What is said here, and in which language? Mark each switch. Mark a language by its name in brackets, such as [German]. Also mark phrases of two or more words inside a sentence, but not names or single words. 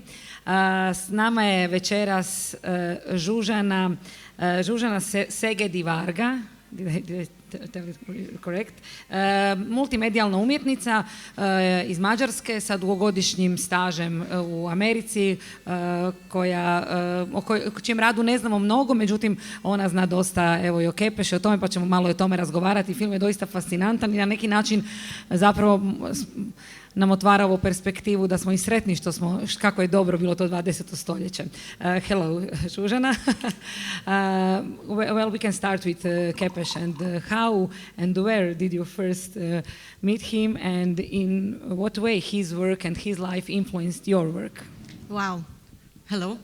[Croatian] S nama je večeras Zsuzsanna Szegedi Varga, correct, multimedijalna umjetnica iz Mađarske sa dugogodišnjim stažem u Americi, o čijem radu ne znamo mnogo, međutim ona zna dosta evo i o Kepešu, o tome, pa ćemo malo i o tome razgovarati. Film je doista fascinantan i na neki način zapravo nam otvara ovu perspektivu da smo i sretni kako je dobro bilo to 20. stoljeće. [English] Hello, Zsuzsanna. Well, we can start with Kepes and how and where did you first meet him, and in what way his work and his life influenced your work? Wow. Hello.